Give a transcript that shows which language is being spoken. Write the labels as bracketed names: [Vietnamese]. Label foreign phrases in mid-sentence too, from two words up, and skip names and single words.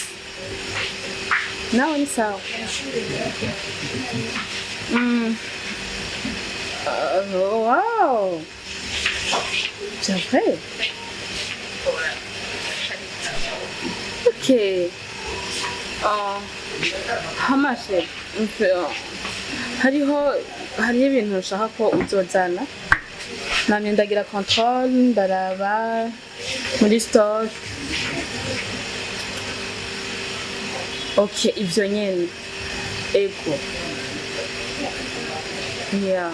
[Rundi] Nawe ni sawa? Wow! [French] C'est vrai? [English] Ok. How much? [Rundi] Hariho ibintu ushaka ko uzozana. Namye ndagira control, ndaraba muri store. Ok, ivyo nyene. Ego. Yeah.